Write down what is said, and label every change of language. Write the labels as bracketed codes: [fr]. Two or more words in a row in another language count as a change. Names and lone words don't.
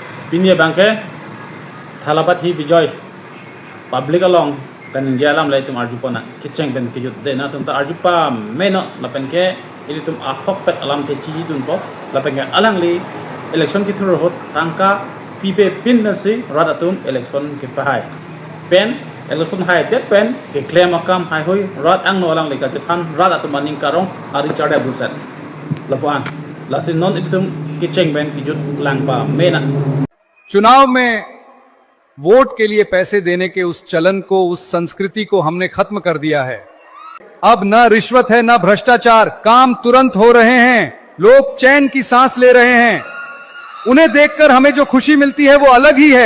[mjw] Pinia bangke thalabat hi bijoy public along kan jalam lai tum arjupana kitcheng ben kijut de na tum ta arjupa meno lapen ke ili tum ahok pet alam te chi dun po lapen ke alang li election ki thur hot tangka pipe pin na si radatum election ki pahai pen election hai det pen ke claim akam hai hoi rad ang no alang le ka than radatum aning karong ari chade buset lapan lasin non itum kitcheng ben kijut lang pa mena [hi] चुनाव में वोट के लिए पैसे देने के उस चलन को, उस संस्कृति को हमने खत्म कर दिया है। अब न रिश्वत है न भ्रष्टाचार, काम तुरंत हो रहे हैं, लोग चैन की सांस ले रहे हैं। उन्हें देखकर हमें जो खुशी मिलती है वो अलग ही है।